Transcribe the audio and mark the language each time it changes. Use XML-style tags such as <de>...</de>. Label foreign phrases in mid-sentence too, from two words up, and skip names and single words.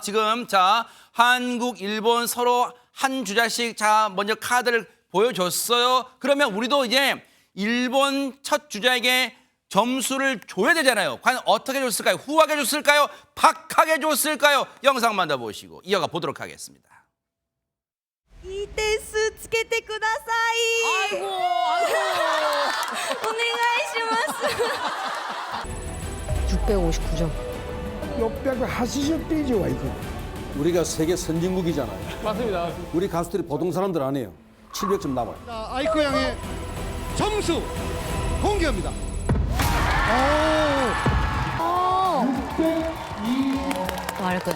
<ko>지금 자 한국, 일본 서로 한 주자씩 자 먼저 카드를 보여줬어요. 그러면 우리도 이제 일본 첫 주자에게 점수를 줘야 되잖아요. 과연 어떻게 줬을까요? 후하게 줬을까요? 박하게 줬을까요? 영상 만나보시고 이어가 보도록 하겠습니다.</ko> <ja>いい点数つけてください。お願いします。</ja> <ko>659점. 680대 이상 와 있거든. 우리가 세계 선진국이잖아요. 맞습니다. 우리 가수들이 보통 사람들 아니에요. 700점 남아요. 자, 아이코 양의 점수 공개합니다. 말할 거야.</ko>